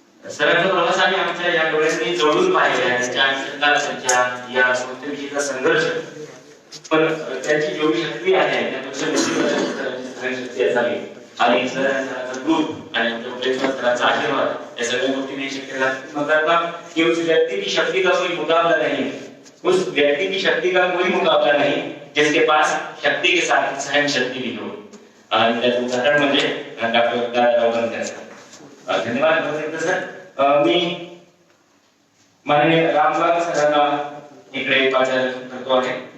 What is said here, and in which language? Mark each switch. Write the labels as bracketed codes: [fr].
[mr] सरांचा प्रवास आम्ही आमच्या या डोळ्यांनी जवळून पाहिला आहे. त्यांच्या या संस्थेचा संघर्ष, पण त्यांची जेवढी शक्ती आहे त्यापेक्षा शक्ती असावी आणि सरांचा ग्रुप आणि आमच्या सरांचा आशीर्वाद या सगळ्या गोष्टी नाही शक्य लागतात. [hi] कि उस व्यक्ति की शक्ति का कोई मुकाबला नहीं, उस व्यक्ति की शक्ति का कोई मुकाबला नहीं जिसके पास शक्ति के साथ सहन शक्ति भी हो. [mr] आणि त्याचं उदाहरण म्हणजे डॉक्टर दादाराव बनकर सर. धन्यवाद सर. मी माननीय रामलाल सरांना इकडे पाचार करतो आहे.